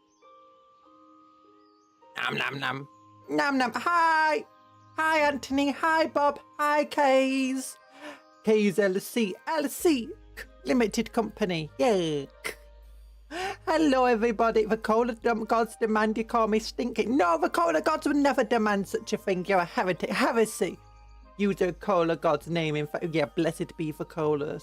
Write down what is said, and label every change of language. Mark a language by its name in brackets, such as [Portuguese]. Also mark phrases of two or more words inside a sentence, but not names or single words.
[English] Nom nom nom. Nom nom. Hi. Hi, Anthony. Hi, Bob. Hi, Kays. Kays LC. LC. Limited company. Yeah. Hello, everybody. The cola gods demand you call me stinking. No, the cola gods would never demand such a thing. You're a heresy. Use the cola god's name in fact. Yeah, blessed be for colas.